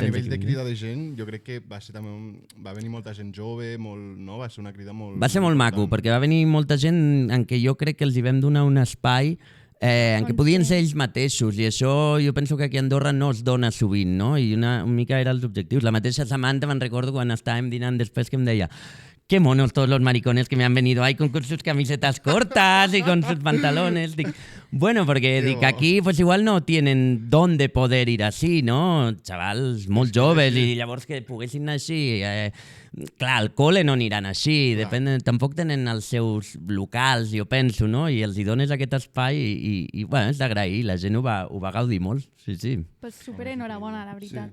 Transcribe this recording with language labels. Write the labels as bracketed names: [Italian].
[Catalan] I a nivell de crida de gent, jo crec que va ser també va venir molta gent jove, no? Va ser una crida molt... Va ser molt maco, perquè va venir molta gent en què jo crec que els hi vam donar un espai en què podien ser ells mateixos, i això jo penso que aquí a Andorra no es dona sovint, no? I una mica eren els objectius. La mateixa Samantha, me'n recordo quan estàvem dinant després, que em deia, [Spanish] qué monos todos los maricones que me han venido ahí con sus camisetas cortas y con sus pantalones. Dic, bueno, porque dic, aquí pues igual no tienen dónde poder ir así, no? [Catalan] Xavals molt joves, i llavors que poguessin anar així. Clar, al col·le no aniran així, tampoc tenen els seus locals, jo penso, no? I els hi dones aquest espai i bueno, és d'agrair, la gent ho va gaudir molt, sí. Pues super enhorabona, la veritat.